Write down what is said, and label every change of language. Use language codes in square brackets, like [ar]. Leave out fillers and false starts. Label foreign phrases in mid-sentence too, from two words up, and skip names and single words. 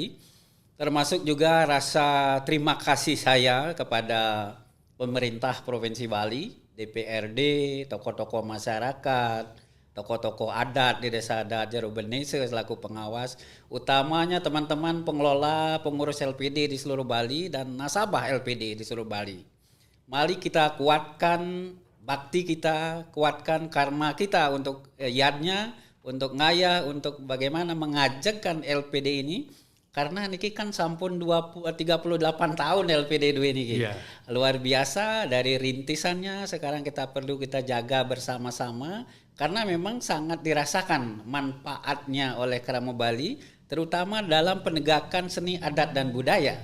[id] Termasuk juga rasa terima kasih saya kepada pemerintah Provinsi Bali, DPRD, tokoh-tokoh masyarakat, tokoh-tokoh adat di desa adat Jerobenese selaku pengawas, utamanya teman-teman pengelola pengurus LPD di seluruh Bali dan nasabah LPD di seluruh Bali. Mari kita kuatkan bakti kita, kuatkan karma kita untuk yadnya, untuk ngayah, untuk bagaimana mengajakkan LPD ini. Karena [ban] niki kan sampun [id] 38 tahun LPD 2 ini. Yeah. Luar biasa dari rintisannya, sekarang kita perlu kita jaga bersama-sama karena memang sangat dirasakan manfaatnya oleh Krama Bali, terutama dalam penegakan seni adat dan budaya.